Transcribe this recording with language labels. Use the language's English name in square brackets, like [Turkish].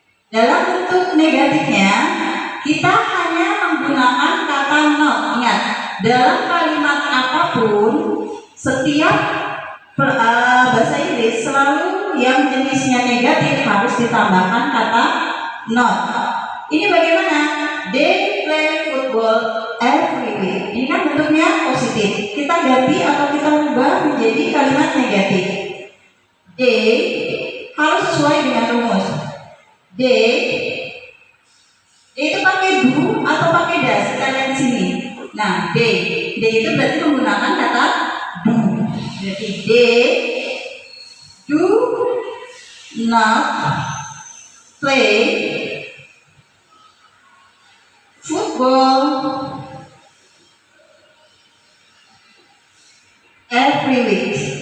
[Indonesian] Dalam bentuk negatifnya, kita hanya menggunakan kata not. Ingat, dalam kalimat apapun, setiap bahasa Inggris selalu yang jenisnya negatif harus ditambahkan kata not. Ini bagaimana? [English] They play football every week. [Indonesian] Ini kan bentuknya positif. Kita ganti atau kita ubah menjadi kalimat negatif. They harus sesuai dengan rumus. They itu pakai do atau pakai does? Kita lihat di sini. Nah, they itu berarti menggunakan kata do. [English] Berarti they do not play football every week.